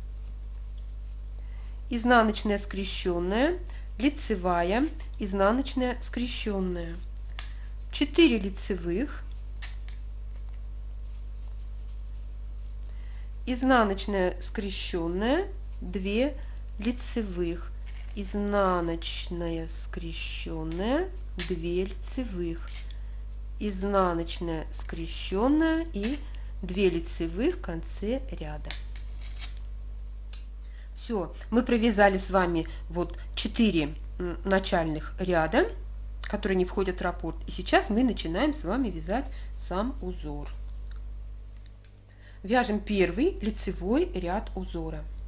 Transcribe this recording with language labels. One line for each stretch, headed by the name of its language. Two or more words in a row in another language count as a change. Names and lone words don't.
Russian: изнаночная скрещенная, лицевая, изнаночная скрещенная, 4 лицевых, изнаночная скрещенная, 2 лицевых, изнаночная скрещенная, 2 лицевых, изнаночная скрещенная и 2 лицевых в конце ряда. Все, мы провязали с вами вот 4 начальных ряда, которые не входят в раппорт. И сейчас мы начинаем с вами вязать сам узор. Вяжем первый лицевой ряд узора.